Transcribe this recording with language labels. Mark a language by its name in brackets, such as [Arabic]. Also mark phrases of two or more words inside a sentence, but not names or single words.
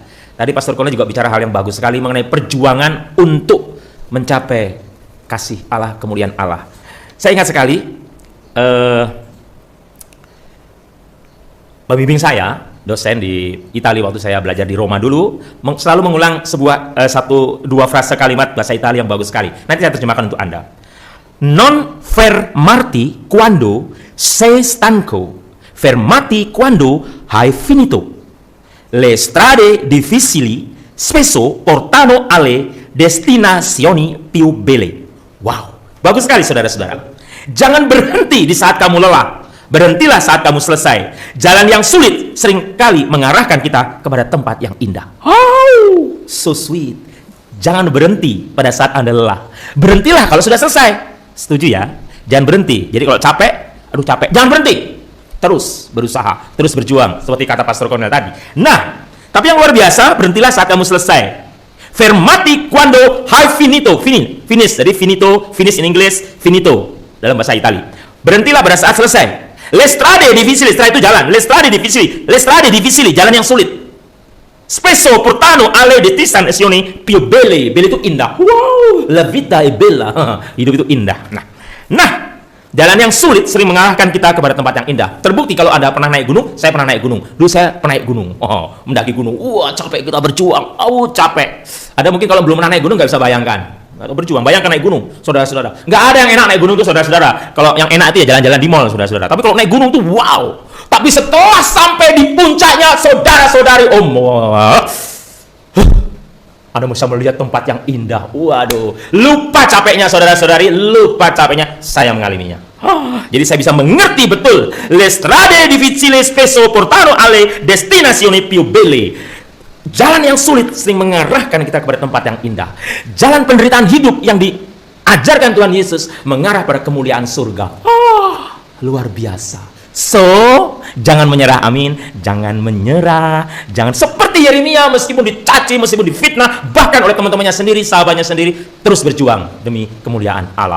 [Indonesian] Tadi Pastor Cornel juga bicara hal yang bagus sekali mengenai perjuangan untuk mencapai kasih Allah, kemuliaan Allah. Saya ingat sekali pembimbing saya, dosen di Italia waktu saya belajar di Roma dulu, selalu mengulang dua frase kalimat bahasa Italia yang bagus sekali. Nanti saya terjemahkan untuk Anda. [Italian] Non fermarti quando sei stanco, fermati quando hai finito. Le strade difficili spesso portano alle destinazioni più belle. [Indonesian] Wow, bagus sekali saudara-saudara. Jangan berhenti di saat kamu lelah, berhentilah saat kamu selesai. Jalan yang sulit seringkali mengarahkan kita kepada tempat yang indah. [English] Oh, so sweet. [Indonesian] Jangan berhenti pada saat Anda lelah. Berhentilah kalau sudah selesai. Setuju ya? Jangan berhenti. Jadi kalau capek, aduh capek, jangan berhenti. Terus berusaha, terus berjuang, seperti kata Pastor Cornel tadi. Nah, tapi yang luar biasa, berhentilah saat kamu selesai. [Italian] Fermati quando hai finito, finish. [Indonesian] Jadi finito, [English] finish in English, [Indonesian] finito dalam bahasa Italia. Berhentilah pada saat selesai. [Italian] Le strade difficili, [Indonesian] setelah itu jalan. [Italian] Le strade difficili, [Indonesian] jalan yang sulit. [Italian] Spesso portano alle destinazioni più belle. [Indonesian] Belle itu indah. [Italian] Wow, la vita è bella. [Indonesian] Hidup itu indah. Nah, jalan yang sulit sering mengarahkan kita kepada tempat yang indah. Terbukti kalau Anda pernah naik gunung, saya pernah naik gunung. Dulu saya pernah naik gunung. Mendaki gunung. Wah, capek kita berjuang. Capek. Ada mungkin kalau belum pernah naik gunung nggak bisa bayangkan. atau berjuang. Bayangkan naik gunung, saudara-saudara. Nggak ada yang enak naik gunung itu, saudara-saudara. Kalau yang enak itu ya jalan-jalan di mall, saudara-saudara. Tapi kalau naik gunung itu wow. Tapi setelah sampai di puncaknya, saudara-saudari, Anda bisa melihat tempat yang indah. Waduh, lupa capeknya saudara-saudari, lupa capeknya. Saya mengalaminya. Jadi saya bisa mengerti betul. [Italian] Le strade difficili spesso portano alle destinazioni più belle. [Indonesian] Jalan yang sulit sering mengarahkan kita kepada tempat yang indah. Jalan penderitaan hidup yang diajarkan Tuhan Yesus mengarah pada kemuliaan surga. Luar biasa. So, jangan menyerah, amin. Jangan menyerah. Jangan seperti Yeremia, meskipun dicaci, meskipun difitnah, bahkan oleh teman-temannya sendiri, sahabatnya sendiri, terus berjuang demi kemuliaan Allah.